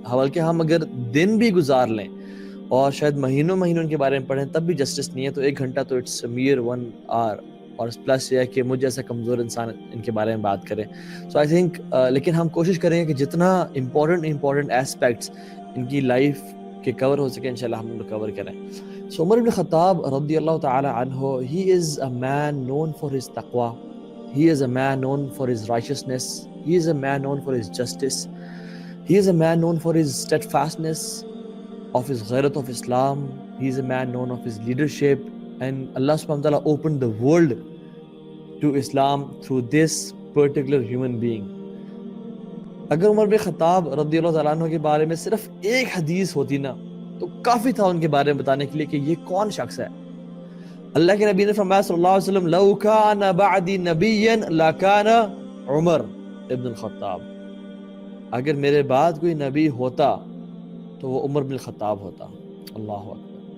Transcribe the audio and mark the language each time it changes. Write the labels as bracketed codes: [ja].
[ur] بلکہ ہم اگر دن بھی گزار لیں اور شاید مہینوں ان کے بارے میں پڑھیں تب بھی جسٹس نہیں ہے. تو ایک گھنٹہ تو [en] it's mere 1 hour, [ur] اور پلس یہ ہے کہ مجھ جیسا کمزور انسان ان کے بارے میں بات کرے. [en] so I think [ur] لیکن ہم کوشش کریں گے کہ جتنا امپورٹنٹ ایسپیکٹس ان کی لائف کے کور ہو سکے انشاءاللہ ہم ان کو کور کریں. [en] So Umar bin Khattab رضی اللہ تعالی عنہ, he is a man known for his taqwa, he is a man known for his righteousness, he is a man known for his justice, he is a man known for his steadfastness of his ghairat of Islam, he is a man known of his leadership, and Allah subhanahu wa ta'ala opened the world to Islam through this particular human being. [ur] اگر عمر بن خطاب رضی اللہ تعالیٰ عنہ کے بارے میں صرف ایک حدیث ہوتی نا تو کافی تھا ان کے بارے میں بتانے کے لیے کہ یہ کون شخص ہے. اللہ کے نبی نے فرمایا صلی اللہ علیہ وسلم, [ar] لو کان بعدی نبیا لکان عمر ابن الخطاب, [ur] اگر میرے بعد کوئی نبی ہوتا تو وہ عمر بن الخطاب ہوتا. اللہ اکبر.